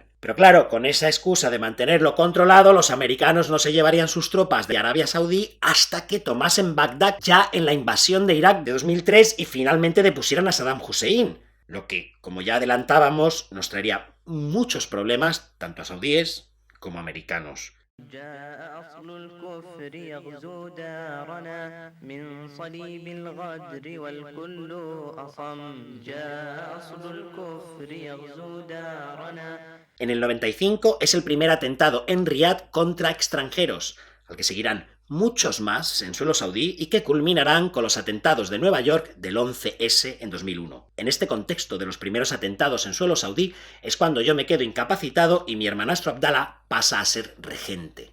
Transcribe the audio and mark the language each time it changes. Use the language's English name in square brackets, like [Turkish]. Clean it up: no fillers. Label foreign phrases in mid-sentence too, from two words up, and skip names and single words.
[Spanish] Pero claro, con esa excusa de mantenerlo controlado, los americanos no se llevarían sus tropas de Arabia Saudí hasta que tomasen Bagdad ya en la invasión de Irak de 2003 y finalmente depusieran a Saddam Hussein, lo que, como ya adelantábamos, nos traería muchos problemas tanto a saudíes como a americanos. [Arabic] جاء أصل الكفر يغزو دارنا من صليب الغدر والكل أصم جاء أصل الكفر يغزو دارنا. [Spanish] En el 95 es el primer atentado en Riad contra extranjeros, al que seguirán muchos más en suelo saudí y que culminarán con los atentados de Nueva York del 11S en 2001. En este contexto de los primeros atentados en suelo saudí es cuando yo me quedo incapacitado y mi hermanastro Abdallah pasa a ser regente.